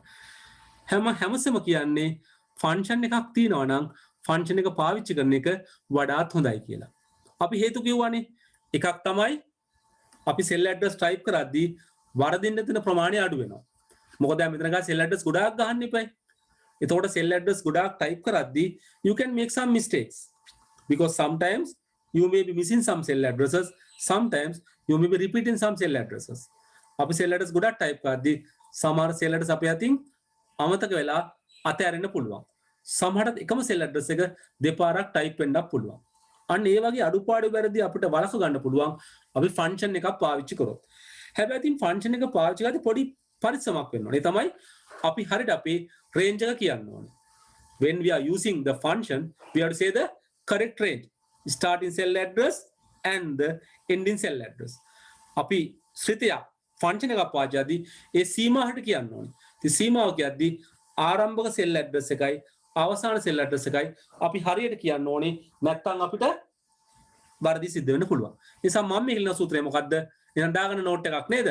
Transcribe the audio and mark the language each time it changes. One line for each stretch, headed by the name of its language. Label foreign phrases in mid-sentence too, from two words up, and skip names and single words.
Sinhala: හැමසෙම කියන්නේ ෆන්ක්ෂන් එකක් තියෙනවා නම් ෆන්ක්ෂන් එක පාවිච්චි කරන එක වඩාත් හොඳයි කියලා. අපි හේතු කිව්වනේ. එකක් තමයි අපි
English: cell address
Sinhala: ටයිප් කරද්දී වරදින්න තියෙන ප්‍රමාණය අඩු වෙනවා. මොකද දැන් මෙතන ගා
English: cell address
Sinhala: ගොඩාක් ගහන්න එපයි.
English: එතකොට cell address ගොඩාක් ටයිප් කරද්දී you can make some mistakes because sometimes you may be missing some cell addresses, sometimes you may be repeating some cell addresses.
Sinhala: අපි
English: cell address
Sinhala: ගොඩාක් ටයිප් කරද්දී සමහර
English: cell address
Sinhala: අපේ අතින් අමතක වෙලා අතහැරෙන්න පුළුවන්. සමහරට එකම
English: cell address
Sinhala: එක දෙපාරක් ටයිප් වෙන්නත් පුළුවන්. අන්න ඒ වගේ අඩුපාඩු වැරදි අපිට වළක්ව ගන්න පුළුවන් අපි ෆන්ක්ෂන් එකක් පාවිච්චි කරොත්. හැබැයි ඉතින් ෆන්ක්ෂන් එක පාවිච්චි කරද්දී පොඩි පරිස්සමක් වෙන්න ඕනේ. ඒ තමයි අපි හරියට අපේ රේන්ජ් එක කියන්න ඕනේ.
English: When we are using the function, we have to say the correct range. Starting cell address and the ending cell address.
Sinhala: අපි ශ්‍රිතයක් ෆන්ක්ෂන් එකක් පාවිච්චි කරද්දී ඒ සීමාවට කියන්න ඕනේ. ඉතින් සීමාව කියද්දී ආරම්භක
English: cell address
Sinhala: එකයි අවසාන
English: cell address
Sinhala: එකයි අපි හරියට කියන්න ඕනේ. නැත්නම් අපිට වරදි සිද්ධ වෙන්න පුළුවන්. ඒ නිසා මම මේ ඉල්ලන සූත්‍රය මොකද්ද? එහෙනම් දාගන්න නෝට් එකක් නේද?